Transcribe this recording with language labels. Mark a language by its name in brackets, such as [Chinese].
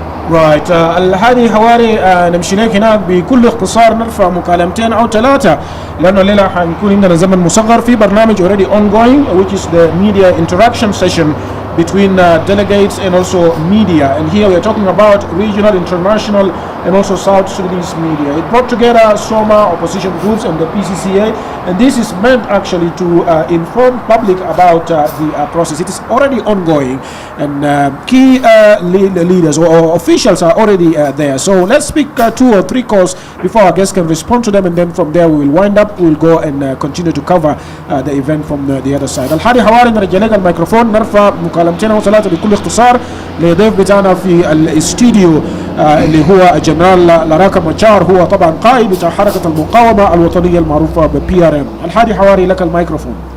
[Arabic] رايت الهادي حواري نمشي لك هناك بكل اختصار، نرفع مكالمتين او ثلاثه لانه الليله حنكون عندنا زمن مصغر في برنامج [English] already ongoing, which is the media interaction session between delegates and also media. And here we are talking about regional, international, and also South Sudanese media. It brought together SOMA, opposition groups, and the PCCA, and this is meant actually to inform public about the process. It is already ongoing, and key leaders or officials are already there. So let's speak 2 or 3 calls before our guests can respond to them, and then from there we will wind up. We'll go and continue to cover the event from the other side. [Arabic] الحادي حواري نرجع لك الميكروفون، نرفع مكالمتين او 3 بكل اختصار لضيف بتاعنا في الاستديو اللي هو جنرال لاراكا ماتشار، هو طبعا قائد بتاع حركة المقاومة الوطنية المعروفة ب PRM. الحادي حواري لك الميكروفون.